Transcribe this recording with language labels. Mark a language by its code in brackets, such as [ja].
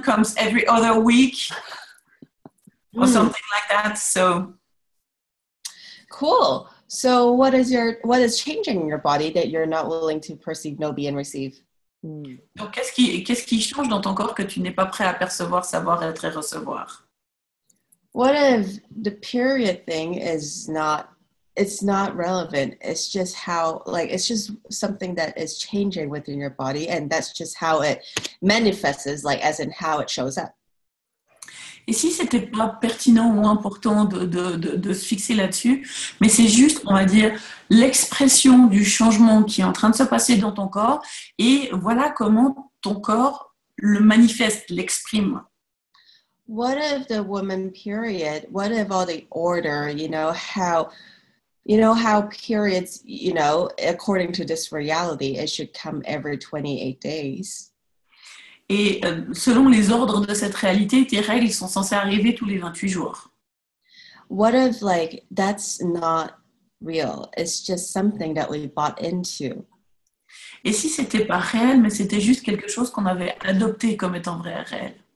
[en] comes every other week or something like that. So cool. So what is changing in your body that you're not willing to perceive, know, be, and receive? [fr] Donc, qu'est-ce qui change dans ton corps que tu n'es pas prêt à percevoir, savoir, être et recevoir? [en] What if the period thing is not relevant? It's just how, like, it's just something that is changing within your body, and that's just how it manifests, like, as in how it shows up. [fr] Et si c'était pas pertinent ou important de se fixer là-dessus, mais c'est juste, on va dire, l'expression du changement qui est en train de se passer dans ton corps, et voilà comment ton corps le manifeste, l'exprime. [en] What if the woman period, what if all the order, how periods, according to this reality, it should come every 28 days. [fr] Et selon les ordres de cette réalité, tes règles sont censées arriver tous les 28 jours. [en] What if like that's not real? It's just something that we bought into. [fr] Et si c'était pas réel, mais c'était juste quelque chose qu'on avait adopté comme étant vrai réel?